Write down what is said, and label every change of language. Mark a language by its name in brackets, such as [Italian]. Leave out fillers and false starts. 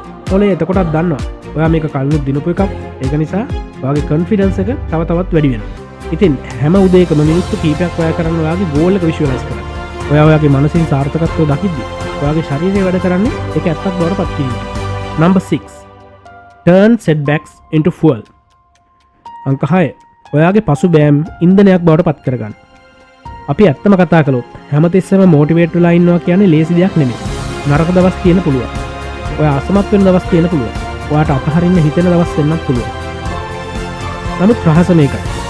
[Sinhala] මොළය එතකොටත් දන්නවා ඔයා මේක කලින් දිනපු එකක්. ඒක නිසා ඔයාගේ කොන්ෆිඩන්ස් එක තව තවත් වැඩි වෙනවා. ඉතින් හැම උදේකම මිනිත්තු කිහිපයක් ඔයා කරන්න ඔයාගේ ගෝල් එක විෂුවලයිස් කරන්න. ඔයාගේ මනසින් සාර්ථකත්වය දකිද්දි ඔයාගේ ශරීරය වැඩ කරන්නේ ඒක ඇත්තක් බවට පත් කිරීම. [English] Number 6. Turn setbacks into fuel. [Sinhala] අංක 6. ඔයාගේ පසුබෑම් ඉන්ධනයක් බවට පත් කරගන්න. අපි ඇත්තම කතා කළොත් හැමතිස්සෙම මොටිවේට් වෙලා ඉන්නවා කියන්නේ ලේසි දෙයක් නෙමෙයි. නරක දවස් තියෙන පුළුවන්. ඔයා අසමත් වෙන දවස් තියෙන පුළුවන්. ඔයාට අතහරින්න හිතෙන දවස් වෙන්නත් පුළුවන්. නමුත් රහස මේකයි.